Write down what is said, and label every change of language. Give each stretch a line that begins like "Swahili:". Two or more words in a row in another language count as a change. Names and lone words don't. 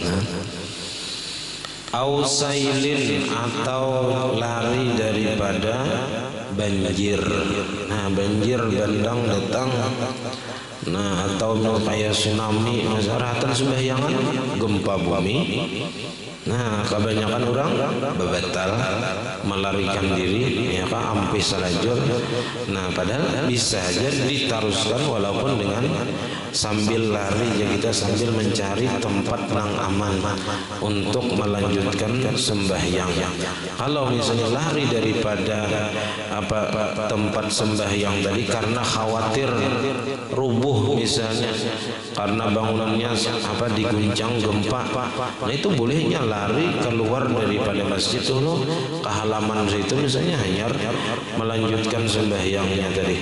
Arabic: Au sailin,
Indonesian: atau lari daripada banjir. Nah banjir bandang datang, nah atau kayak tsunami, rahatan sembahyangan gempa bumi.
Banjar: Nah kebanyakan orang bebatal melarikan diri ya kan, ampe salajur.
Indonesian: Nah padahal bisa aja diteruskan walaupun dengan sambil lari ya, kita sambil mencari tempat yang aman untuk melanjutkan sembahyang. Kalau misalnya lari daripada tempat sembahyang tadi karena khawatir rubuh misalnya, karena bangunannya diguncang gempa, nah itu bolehnya lari keluar daripada masjid dulu ke halaman situ misalnya, hanya melanjutkan sembahyangnya tadi.